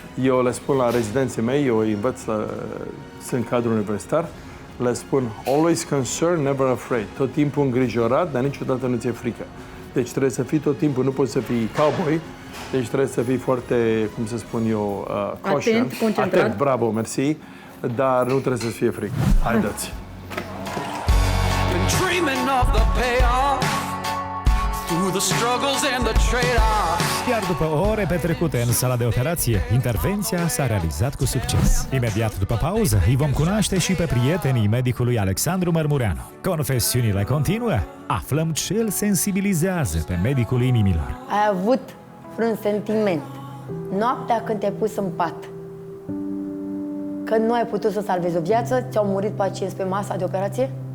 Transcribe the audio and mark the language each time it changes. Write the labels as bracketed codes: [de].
[ro] Eu le spun la rezidenții mei, eu îi învăț, sunt cadru universitar, le spun [en] always concerned, never afraid. [ro] Tot timpul îngrijorat, dar niciodată nu ți-e frică. Deci trebuie să fii tot timpul, nu poți să fii cowboy, deci trebuie să fii foarte, cum să spun eu, caution. Atent, concentrat. Atent, bravo, mersi, dar nu trebuie să-ți fie frică. Haideți! [en] Been dreaming of the payoff through the struggles and the trade-offs. [ro] Iar după ore petrecute în sala de operație, intervenția s-a realizat cu succes. Imediat după pauză, îi vom cunoaște și pe prietenii medicului Alexandru Mărmureanu. Confesiunile continuă, aflăm ce îl sensibilizează pe medicul inimilor. Ai avut vreun sentiment noaptea când te-ai pus în pat, că nu ai putut să salvezi o viață, ți-au murit pacienți pe masa de operație?